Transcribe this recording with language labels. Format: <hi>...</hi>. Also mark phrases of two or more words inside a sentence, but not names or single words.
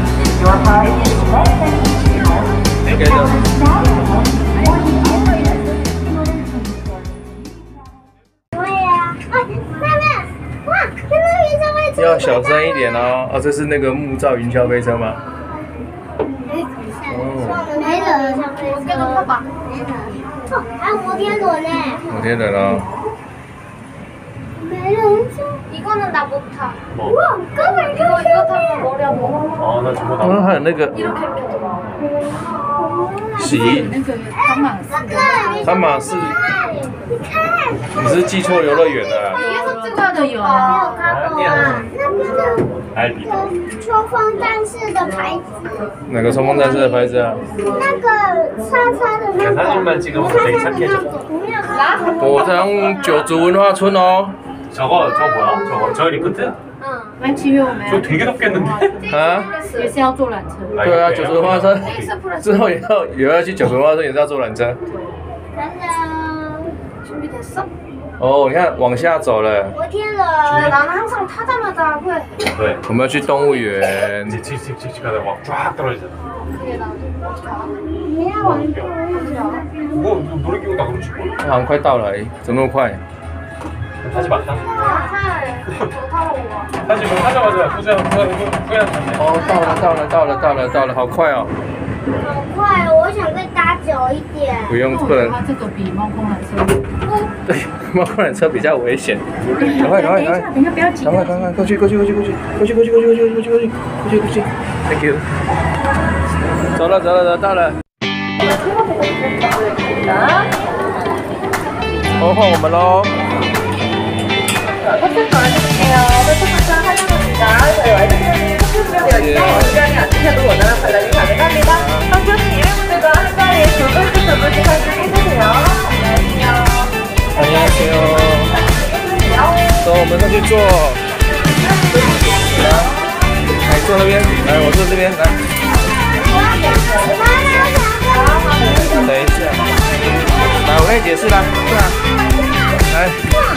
<zh>给的。要小声一点哦。哦，这是那个木造云霄飞车吗？哦。没人，我跟着爸爸。哦，还有摩天轮呢。摩天轮哦。</zh> <ko>이거는 나 못 타. 우와, 깜짝이야. 이거 타면 머리 아파. 아, 나 저거 나.</ko> <zh>还有那个</zh> <ko>이렇게 펴.</ko> <zh>洗汤马士，你是记错游乐园了。这个有啊。那边的冲锋战士的牌子。哪个冲锋战士的牌子啊？那个叉叉的那个。火塘九族文化村哦。</zh> <ko>저거 뭐야? 저 리프트? 만 지면 저 되게 덥겠는데?</ko> <zh>啊？也是要坐缆车。对啊，九族文化村之后也要去九族文化村，也是要坐缆车。</zh> <ko>준비됐어?</ko> <zh>哦，你看往下走了。摩天轮，</zh> <ko>나는 항상 타자마자 후회. 왜?</ko> <zh>我们要去动物园。</zh> <ko>칙칙 하다 막 쫙 떨어지잖아. 그게 나 어떻게 알아? 그냥 완전. 뭐 놀이기구 다 그렇지 뭐.</ko> <zh>好像快到了，怎么那么快？</zh> <ko>타지 마. 타자마자 후회한다.</ko> <zh>哦，到了，好快哦！好快哦！我想再搭久一点。不用，不能。它这个比猫空缆车。对，猫空缆车比较危险。赶快，等一下，不要急。赶快，过去 ！</zh> <en>Thank you。</en> <zh>走了，到了。哦，换我们喽。</zh> <ko>버튼 걸어주세요. 버튼 환영합니다. 저희 와이드표현이 선택되어 있어 시간이 안 되셔도 원활한 관람이 가능합니다. 환경은 예외분들과 한 자리에 두 분씩 설정해주세요. 안녕하세요.</ko> <zh>走，我们上去坐。来，坐那边，来，我坐这边，来。等一下，来，我跟你解释啦，是啊，来。</zh>